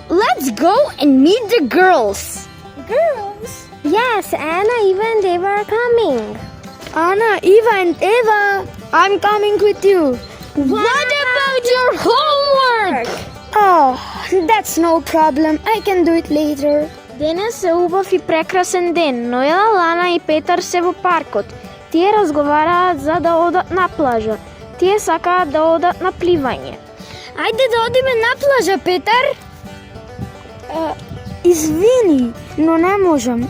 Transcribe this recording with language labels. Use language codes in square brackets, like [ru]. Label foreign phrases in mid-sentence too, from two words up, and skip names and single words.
[en] Let's go and meet the girls. Girls? Yes, Anna, Eva and Eva are coming. Anna, Eva and Eva, I'm coming with you. What about your homework? Oh, that's no problem. I can do it later. [mk] Денес е убав и прекрасен ден. Ноела, Лана и Петар се во паркот. Тие разговараат за да одат на плажа. Тие сакаат да одат на пливање. Ајде да одиме на плажа, Петар. Извини, но не можам.